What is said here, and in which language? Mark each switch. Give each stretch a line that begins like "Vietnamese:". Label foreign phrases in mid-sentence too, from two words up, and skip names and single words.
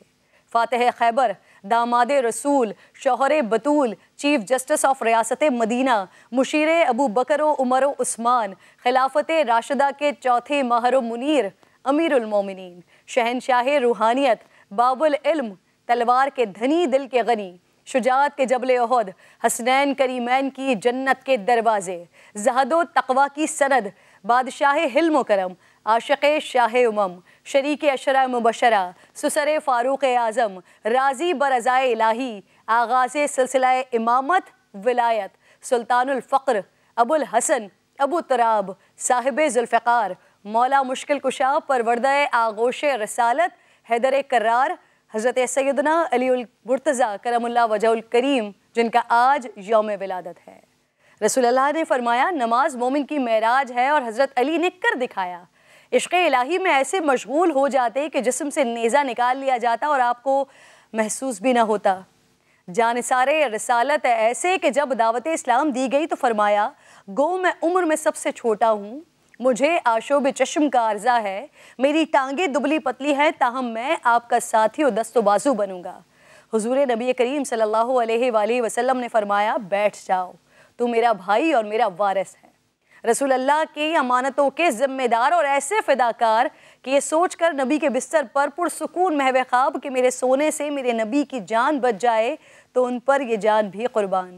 Urdu: فاتح خیبر، داماد رسول، شوہر بتول,
English: chief justice of
Urdu: ریاست مدینہ، مشیر ابو بکر عمر عثمان، خلافت راشدہ کے چوتھے مہر منیر، امیر المؤ مومنین، شہنشاہ روحانیت، باب العلم، تلوار کے دھنی دل کے غنی، شجاعت کے جبل احد، حسنین کریمین کی جنت کے دروازے، زہد و تقویٰ کی سند، بادشاہ حلم کرم، عاشق شاہ امم, شریک عشرہ مبشرہ، سسر فاروق اعظم، راضی برضائے الٰہی، آغاز سلسلہ امامت ولایت، سلطان الفقر، ابو الحسن، ابو تراب، صاحب ذوالفقار، مولا مشکل کشا، پروردہ آغوش رسالت، حیدر کرار، حضرت سیدنا علی المرتضیٰ
Arabic: كرم الله وجهه الكريم,
Urdu: جن کا آج یوم ولادت ہے. رسول اللہ نے فرمایا، نماز مومن کی معراج ہے اور حضرت علی نے کر دکھایا. عشق الٰہی میں ایسے مشغول ہو جاتے کہ جسم سے نیزہ نکال لیا جاتا اور آپ کو محسوس بھی نہ ہوتا. جاں نثار رسالت ایسے کہ جب دعوت اسلام دی گئی تو فرمایا، گو میں عمر میں سب سے چھوٹا ہوں، مجھے آشوب چشم کا عارضہ ہے، میری ٹانگیں دبلی پتلی ہیں، تاہم میں آپ کا ساتھی اور دست و بازو بنوں گا. حضور نبی کریم
Arabic: صلى الله عليه وسلم
Urdu: نے فرمایا، بیٹھ جاؤ، تو میرا بھائی اور میرا وارث ہے. رسول اللہ کی امانتوں کے ذمہ دار اور ایسے فداکار کہ یہ سوچ کر نبی کے بستر پر پرسکون محو خواب کہ میرے سونے سے میرے نبی کی جان بچ جائے تو ان پر یہ جان بھی قربان.